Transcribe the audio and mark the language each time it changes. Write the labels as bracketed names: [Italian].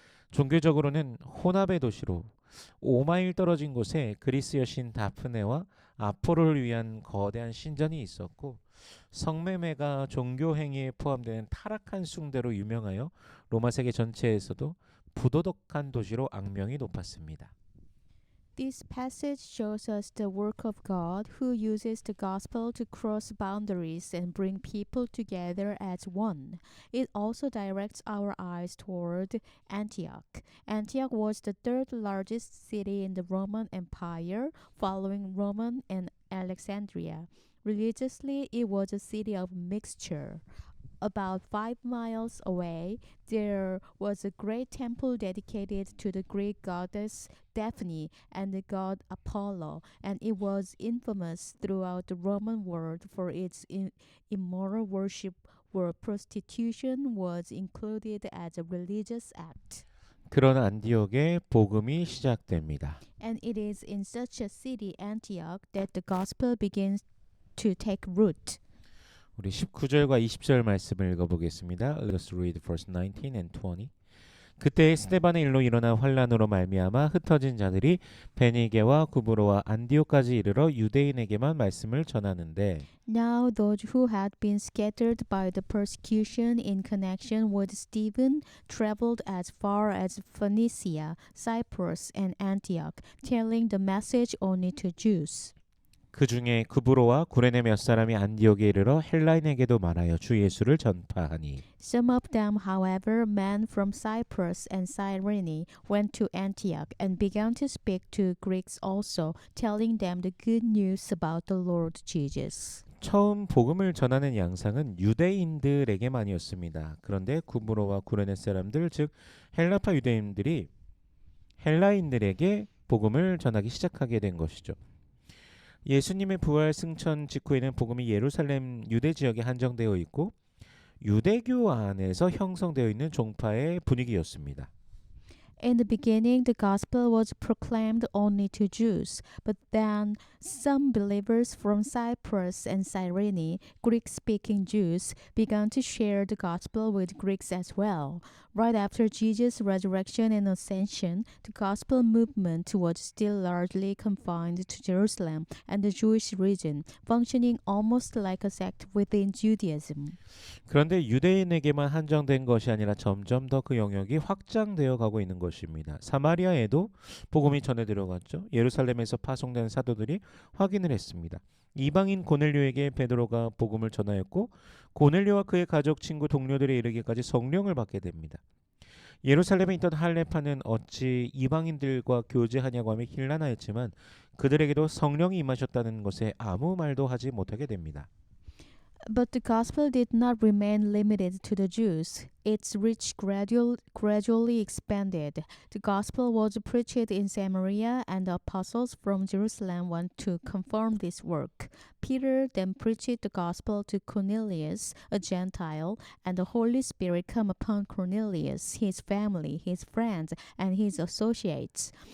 [Korean] 종교적으로는 혼합의 도시로 5마일 떨어진 곳에 그리스 여신 다프네와 아포로를 위한 거대한 신전이 있었고 성매매가 종교 행위에 포함되는 타락한 숭배로 유명하여 로마 세계 전체에서도 부도덕한 도시로 악명이 높았습니다. [English] This passage shows us the work of God who uses the gospel to cross boundaries and bring people together as one. It also directs our eyes toward Antioch. Antioch was the third largest city in the Roman Empire, following Rome and Alexandria. Religiously, it was a city of mixture. About 5 miles away, there was a great temple dedicated to the Greek goddess Daphne and the god Apollo, and it was infamous throughout the Roman world for its immoral worship, where prostitution was included as a religious act. [Korean] 그런 안디옥에 복음이 시작됩니다. [English] And it is in such a city, Antioch, that the gospel begins to take root. [Korean] 우리 19절과 20절 말씀을 읽어보겠습니다. [English] Let's read verse 19 and 20. [Korean] 그때 스데반의 일로 일어나 환란으로 말미암아 흩어진 자들이 베니게와 구브로와 안디옥까지 이르러 유대인에게만 말씀을 전하는데 [English] Now those who had been scattered by the persecution in connection with Stephen traveled as far as Phoenicia, Cyprus, and Antioch, telling the message only to Jews. [Korean] 그 중에 구브로와 구레네 몇 사람이 안디옥에 이르러 헬라인에게도 말하여 주 예수를 전파하니 [English] Some of them, however, men from Cyprus and Cyrene, went to Antioch and began to speak to Greeks also, telling them the good news about the Lord Jesus. [Korean] 처음 복음을 전하는 양상은 유대인들에게만이었습니다. 그런데 구브로와 구레네 사람들 즉 헬라파 유대인들이 헬라인들에게 복음을 전하기 시작하게 된 것이죠. 예수님의 부활 승천 직후에는 복음이 예루살렘 유대 지역에 한정되어 있고 유대교 안에서 형성되어 있는 종파의 분위기였습니다. [English] In the beginning, the gospel was proclaimed only to Jews, but then some believers from Cyprus and Cyrene, Greek-speaking Jews, began to share the gospel with Greeks as well. Right after Jesus' resurrection and ascension, the gospel movement was still largely confined to Jerusalem and the Jewish region, functioning almost like a sect within Judaism. [Korean] 그런데 유대인에게만 한정된 것이 아니라 점점 더 그 영역이 확장되어 가고 있는 것입니다. 사마리아에도 복음이 전해 들어갔죠. 예루살렘에서 파송된 사도들이 확인을 했습니다. 이방인 고넬료에게 베드로가 복음을 전하였고 고넬료와 그의 가족, 친구, 동료들에 이르기까지 성령을 받게 됩니다. 예루살렘에 있던 할례파는 어찌 이방인들과 교제하냐고 하며 힐난하였지만 그들에게도 성령이 임하셨다는 것에 아무 말도 하지 못하게 됩니다. [English] But the gospel did not remain limited to the Jews. Its reach gradually expanded. The gospel was preached in Samaria, and the apostles from Jerusalem went to confirm this work. Peter then preached the gospel to Cornelius, a Gentile, and the Holy Spirit came upon Cornelius, his family, his friends, and his associates.